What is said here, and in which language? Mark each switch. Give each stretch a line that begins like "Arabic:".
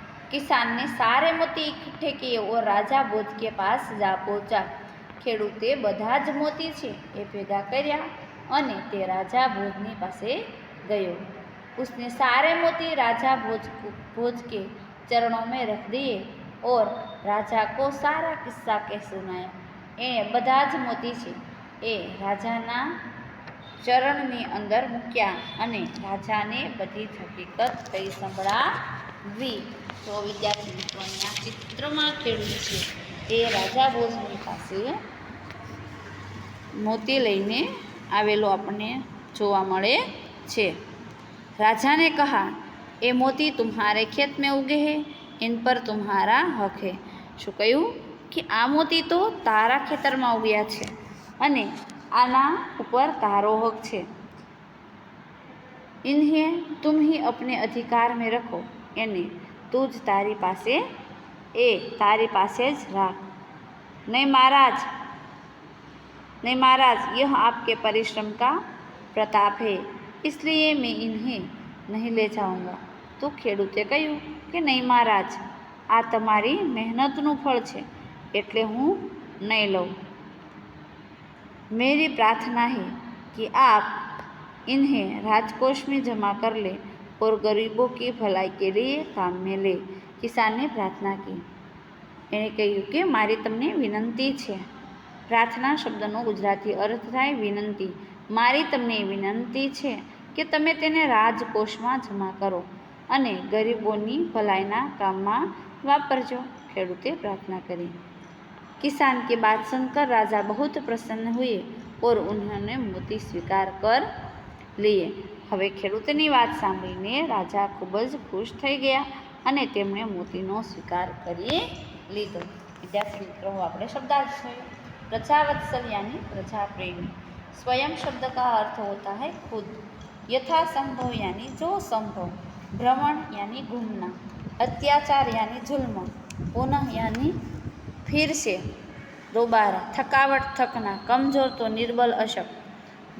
Hindi: किसान ने सारे मोती इकट्ठे किए और राजा भोज के पास जा पहुंचा.
Gujarati: ખેડૂતે બધા જ મોતી છે એ ભેગા કર્યા અને તે રાજા ભોજની પાસે ગયો.
Hindi: उसने सारे मोती राजा भोज के चरणों में रख दिए और राजा को सारा किस्सा कह सुनाया।
Gujarati: एણે બધા જ મોતી છે એ રાજાના ચરણની અંદર મૂક્યા અને રાજાને બધી જ હકીકત કહી સંભળાવી. તો વિદ્યાર્થી મિત્રો અહીંયા ચિત્રમાં ખેડૂત છે એ રાજા ભોજની પાસે મોતી લઈને આવેલો આપણને જોવા મળે છે.
Hindi: राजा ने कहा ये मोती तुम्हारे खेत में उगे हैं, इन पर तुम्हारा हक है.
Gujarati: શું કહ્યું કે આ મોતી તો તારા ખેતરમાં ઉગ્યા છે અને આના ઉપર તારો હક છે.
Hindi: इन्हें तुम ही अपने अधिकार में रखो,
Gujarati: એને તું જ તારી પાસે જ રાખ.
Hindi: नहीं महाराज, यह आपके परिश्रम का प्रताप है, इसलिए मैं इन्हें नहीं ले जाऊंगा.
Gujarati: તો ખેડૂતે કહ્યું કે નહીં મહારાજ, આ તમારી મહેનતનું ફળ છે એટલે હું નહીં લઉં.
Hindi: मेरी प्रार्थना है कि आप इन्हें राजकोष में जमा कर ले और गरीबों की भलाई के लिए काम में ले.
Gujarati: કિસાને પ્રાર્થના કી. એણે કહ્યું કે મારી તમને વિનંતી છે. પ્રાર્થના શબ્દનો ગુજરાતી અર્થ થાય વિનંતી. મારી તમને વિનંતી છે કે તમે તેને રાજકોષમાં જમા કરો અને ગરીબોની ભલાઈના કામમાં વાપરજો. ખેડૂતે પ્રાર્થના કરી.
Hindi: किसान की बात सुनकर राजा बहुत प्रसन्न हुए और उन्होंने मोती स्वीकार कर लिए.
Gujarati: હવે ખેડૂતની વાત સાંભળીને રાજા ખૂબ જ ખુશ થઈ ગયા અને તેમણે મોતીનો સ્વીકાર કરી લીધો. વિદ્યાર્થી મિત્રો આપણે शब्दार्थ જોયો.
Hindi: प्रजावत्सल यानी प्रजा प्रेमी. स्वयं शब्द का अर्थ होता है खुद. यथा संभव यानी जो संभव. भ्रमण यानी घूमना. अत्याचार यानी जुल्म. पुनः यानी फिर से दोबारा. थकावट थकना. कमजोर तो निर्बल अशक्त.